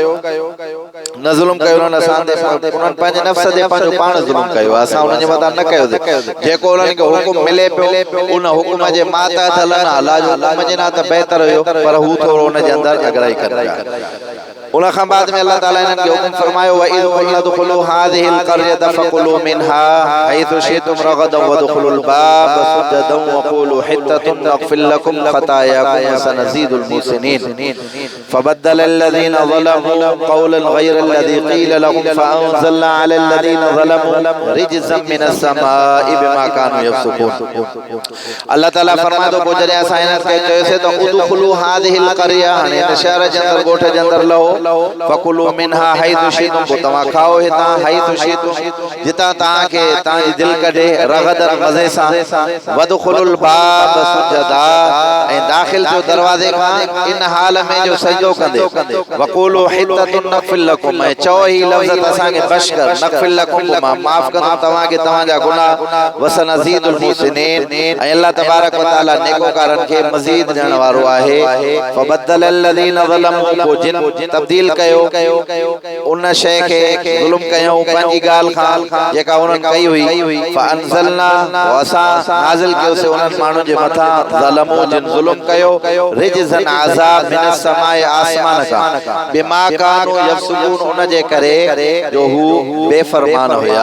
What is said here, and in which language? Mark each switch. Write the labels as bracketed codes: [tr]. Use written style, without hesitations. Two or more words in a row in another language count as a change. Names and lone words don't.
[sd] न ज़ुल्म कयो उन्हनि असांजे उन्हनि पंहिंजे नफ़्स ते पंहिंजो पाण ज़ुल्म कयो असां उन्हनि जे मथां न कयोसीं जेको उन्हनि खे हुकुम मिले पियो उन हुकुम जे मातहत हलनि अल्लाह जो हुकुम जे न त बहितर हुयो पर हू थोरो उन जे अंदरि अगराई कनि पिया उन खां बाद में अल्लाह ताला इन्हनि खे हुकुम फरमायो [ar] وإذ قلنا ادخلوا هذه القرية فكلوا منها حيث شئتم رغدا وادخلوا الباب سجدا وقولوا حطة نغفر لكم خطاياكم وسنزيد المحسنين فبدل الذين ظلموا قولا غير الذي قيل لهم فأنزلنا على الذين ظلموا رجزا من السماء بما كانوا يفسقون [sd] अल्लाह ताला फरमाए थो पोइ जॾहिं असां हिननि खे चयोसीं त [ar] ادخلوا هذه القرية [sd] हाणे हिन शहर जे अंदरि ॻोठ जे अंदरि लहो [ar] فكلوا منها حيث شئتم, [sd] पोइ तव्हां खाओ हितां [ar] حيث شئتم, [sd] जितां तव्हांखे तव्हांजी दिलि कढे, रगदन मज़े सां, [ar] وادخلوا الباب سجدا, [sd] ऐं दाख़िल जो दरवाज़े खां इन हाल में जो सजदो कंदे, [ar] وقولوا حطة نغفر لكم, [sd] ऐं चओ ही लफ़्ज़ असांखे बशकर, [ar] نغفر لكم, [sd] मां माफ़ कंदुमि तव्हांखे तव्हांजा गुनाह, [ar] وسنزيد المحسنين, [sd] ऐं अल्लाह [ar] تبارك وتعالى [sd] नेकोकारनि खे मज़ीद ॾियण वारो आहे। [ar] فبدل الذين ظلموا, [sd] पोइ जिन तब्दील कयो उन शइ खे ज़ुल्म कयो पंहिंजी ॻाल्हि खां जेका उन्हनि कई हुई, फअंज़लना, असां नाज़िल कयोसीं उन्हनि माण्हुनि जे मथां, ज़लमू जिन ज़ुल्म कयो, रिजज़न अज़ाब [ar] من السماء, [sd] आसमान खां, [ar] بما كانوا يفسقون, [sd] उन जे करे जो हू बेफ़रमान हुया।